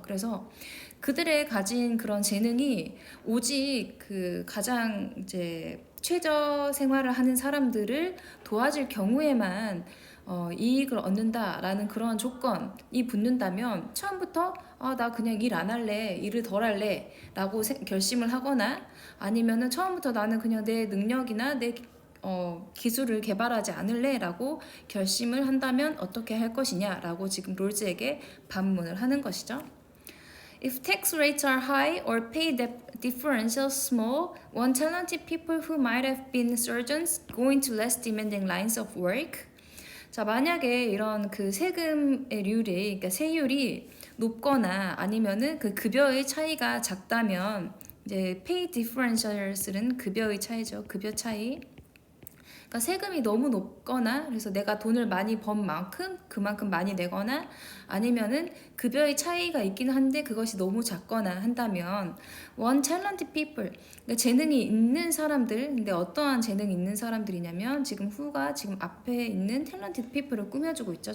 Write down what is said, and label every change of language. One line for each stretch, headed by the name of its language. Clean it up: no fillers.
Korean: 그래서 그들의 가진 그런 재능이 오직 그 가장 이제 최저 생활을 하는 사람들을 도와줄 경우에만 이익을 얻는다라는 그런 조건이 붙는다면 처음부터 나 그냥 일 안 할래, 일을 덜 할래 라고 결심을 하거나, 아니면은 처음부터 나는 그냥 내 능력이나 내 기술을 개발하지 않을래 라고 결심을 한다면 어떻게 할 것이냐 라고 지금 롤즈에게 반문을 하는 것이죠.
English: If tax rates are high or pay differentials small, one talented people who might have been surgeons go into less demanding lines of work.
Korean: 자, 만약에 이런 그 세금의 그러니까 세율이 높거나 아니면은 그 급여의 차이가 작다면, 이제
English: pay differentials
Korean: 는 급여의 차이죠. 급여 차이. 그러니까 세금이 너무 높거나, 그래서 내가 돈을 많이 번 만큼 그만큼 많이 내거나, 아니면은 급여의 차이가 있긴 한데 그것이 너무 작거나 한다면
English: one talented people,
Korean: 그러니까 재능이 있는 사람들, 근데 어떠한 재능이 있는 사람들이냐면 지금 who가 지금 앞에 있는 talented people을 꾸며주고 있죠.